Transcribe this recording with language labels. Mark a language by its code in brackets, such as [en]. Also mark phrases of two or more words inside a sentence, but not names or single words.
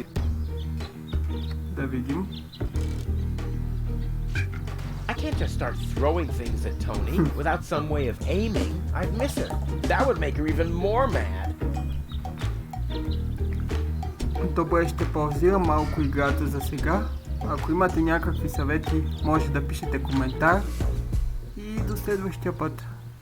[bg] Да видим. [en] I can't just start throwing things at Tony without some way of aiming. I'd miss her. That would make her even more mad. [bg] Добре, ще паузирам малко играта за сега. Ако имате някакви съвети, може да пишете коментар. И до следващия път.